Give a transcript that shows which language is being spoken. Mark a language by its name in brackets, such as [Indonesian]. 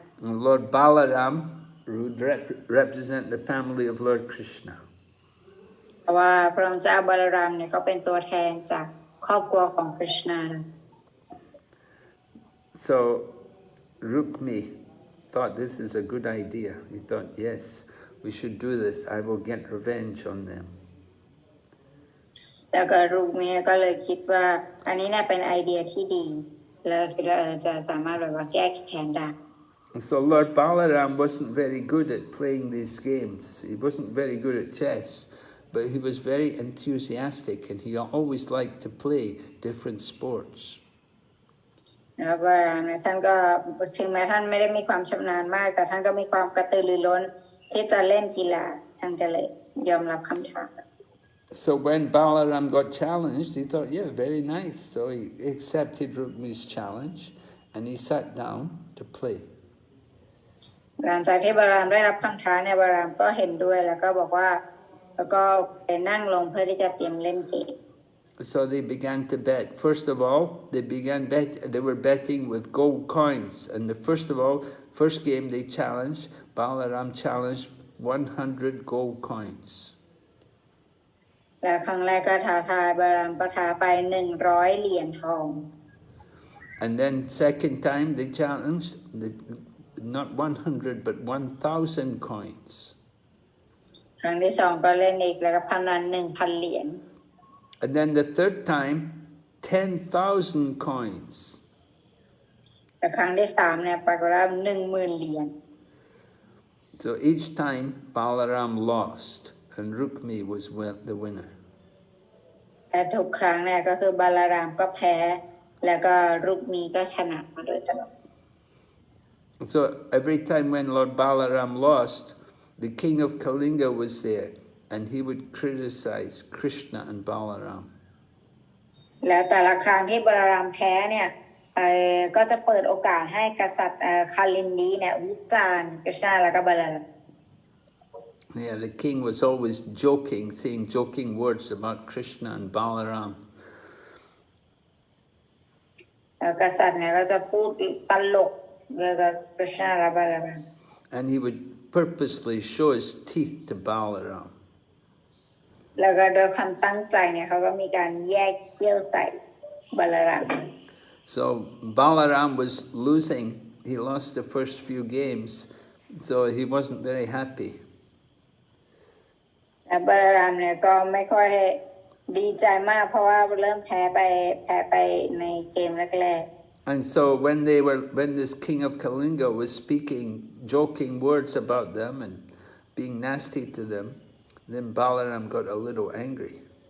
[English] And Lord Balaram would represent the family of Lord Krishna. [Thai] เพราะว่าพระองค์เจ้าบาลารามเนี่ยก็เป็นตัวแทนจากครอบครัวของกฤษณา [English] So Rukmi thought this is a good idea. He thought, yes, we should do this. I will get revenge on them. [Thai] แล้วก็รุกมีก็เลยคิดว่าอันนี้น่าเป็นไอเดียที่ดีแล้วคิดว่าจะสามารถแบบว่าแก้แค้นได้ [English] So Lord Balaram wasn't very good at playing these games. He wasn't very good at chess, but he was very enthusiastic and he always liked to play different sports. [Thai] แล้วก็ท่านก็ถึงแม้ท่านไม่ได้มีความชำนาญมากแต่ท่านก็มีความกระตือรือร้นที่จะเล่นกีฬาท่านก็เลยยอมรับคำท้า [English] So when Balaram got challenged, he thought, yeah, very nice. So he accepted Rukmi's challenge and he sat down to play. [Thai] หลังจากที่บารามได้รับคำท้าเนี่ยบารามก็เห็นด้วยแล้วก็บอกว่าแล้วก็ไปนั่งลงเพื่อที่จะเตรียมเล่นเกม [English] So they began to bet. First of all, they were betting with gold coins. And first game they challenged, Balaram challenged 100 gold coins. [Thai] แล้วครั้งแรกก็ท้าทายบาลามก็ท้าไป100 เหรียญทอง [English] And then second time they challenged not 100 but 1,000 coins. [Thai] ครั้งที่2ก็เล่นอีกแล้วก็พนัน 1,000 เหรียญ [English] And then the third time 10,000 coins. [Thai] แต่ครั้งที่3เนี่ยปรากฏว่า 10,000 เหรียญ [English] So each time Balaram lost and Rukmi was the winner. [Thai] แต่ทุกครั้งเนี่ยก็คือบาลารามก็แพ้แล้วก็รุกมีก็ชนะมาโดยตลอด [English] So every time when Lord Balaram lost, the king of Kalinga was there and he would criticize Krishna and Balaram. [Thai] แล้วแต่ละครั้งที่บาลารามแพ้เนี่ยก็จะเปิดโอกาสให้กษัตริย์คาลินดีเนี่ยวิจารณ์กฤษณาแล้วก็บาลาราม [English] Yeah, the king was always joking, saying joking words about Krishna and Balaram. [Thai] กษัตริย์เนี่ยก็จะพูดตลกเกี่ยวกับกฤษณาและบาลาราม [English] And he would purposely show his teeth to Balaram. [Thai] แล้วก็โดยความตั้งใจเนี่ยเขาก็มีการแยกเขี้ยวใส่บาลาราม [English] So Balaram was losing. He lost the first few games, so he wasn't very happy. [Thai] แต่บาลารามเนี่ยก็ไม่ค่อยดีใจมากเพราะว่าเริ่มแพ้ไปในเกมแรก [English] And so when this king of Kalinga was speaking joking words about them and being nasty to them, then Balaram got a little angry.